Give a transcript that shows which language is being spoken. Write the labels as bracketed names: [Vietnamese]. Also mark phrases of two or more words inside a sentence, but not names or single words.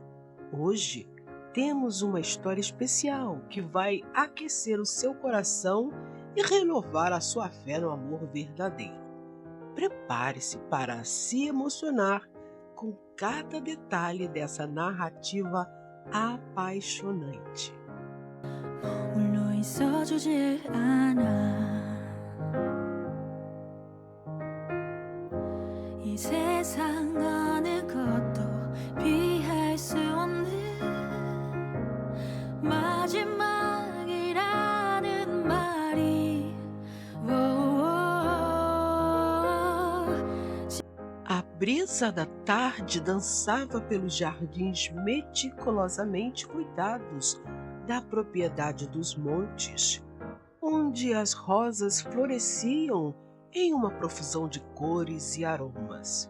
[Portuguese] Hoje temos uma história especial que vai aquecer o seu coração e renovar a sua fé no amor verdadeiro. Prepare-se para se emocionar com cada detalhe dessa narrativa apaixonante. [Korean] 머물러 있어주질 않아. 이 세상 어느 것도 피할 수 없는 마지막이라는 말이 [Portuguese] A brisa da tarde dançava pelos jardins meticulosamente cuidados da propriedade dos montes, onde as rosas floresciam em uma profusão de cores e aromas.